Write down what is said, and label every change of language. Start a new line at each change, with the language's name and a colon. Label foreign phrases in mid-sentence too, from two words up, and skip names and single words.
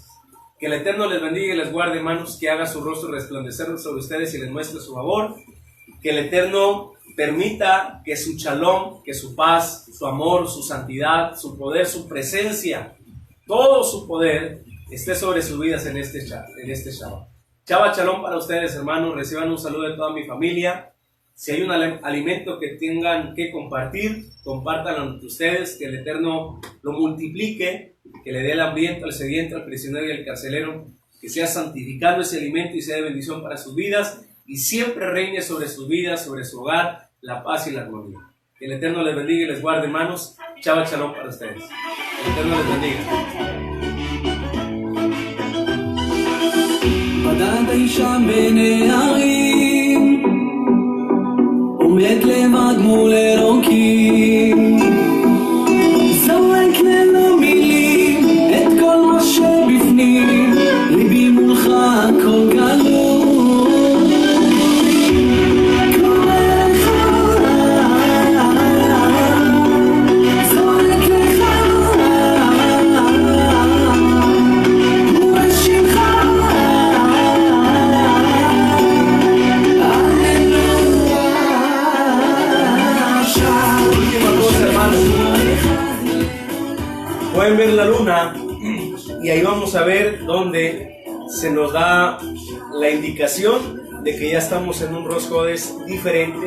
Spanish: Que el Eterno les bendiga y les guarde, hermanos, que haga su rostro resplandecer sobre ustedes y les muestre su favor. Que el Eterno permita que su shalom, que su paz, su amor, su santidad, su poder, su presencia, todo su poder esté sobre sus vidas en este Shabbat.
Hebrew: שבת שלום
Spanish: para ustedes, hermanos. Reciban un saludo de toda mi familia. Si hay un alimento que tengan que compartir, compártanlo entre ustedes. Que el Eterno lo multiplique, que le dé el hambriento, al sediento, al prisionero y al carcelero, que sea santificado ese alimento y sea de bendición para sus vidas y siempre reine sobre sus vidas, sobre su hogar, la paz y la armonía. Que el Eterno les bendiga y les guarde, hermanos.
Hebrew: שבת שלום
Spanish: para ustedes. El Eterno les bendiga.
Hebrew: עומד לבד מול אלוקים, זורק ללא מילים את כל מה שבפנים, ליבי מולך הכל גלוי, קורא לך, זורק לך, הוא השמך,
Spanish: Pueden ver la luna y ahí vamos a ver dónde se nos da la indicación de que ya estamos en un
Hebrew: ראש חודש
Spanish: diferente.